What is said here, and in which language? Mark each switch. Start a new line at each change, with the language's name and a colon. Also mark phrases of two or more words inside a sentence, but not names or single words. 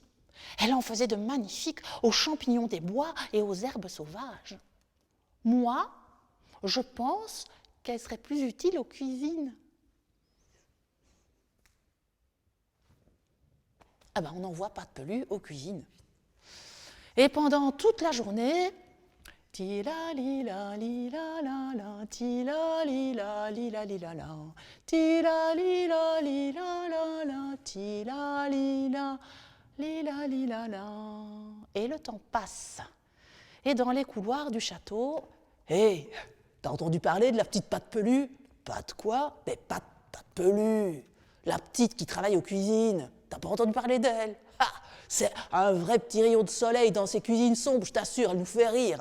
French: Elle en faisait de magnifiques aux champignons des bois et aux herbes sauvages. Moi, je pense qu'elle serait plus utile aux cuisines. Ah ben, on n'envoie Patte Pelue aux cuisines. Et pendant toute la journée, tila lila lila la la, tila lila lila lila la, tila lila lila la la, tila lila lila lila la. Et le temps passe. Et dans les couloirs du château, hé, t'as entendu parler de la petite Patte Pelue? Patte quoi? Mais Patte Pelue, la petite qui travaille aux cuisines. T'as pas entendu parler d'elle? C'est un vrai petit rayon de soleil dans ces cuisines sombres, je t'assure, elle nous fait rire.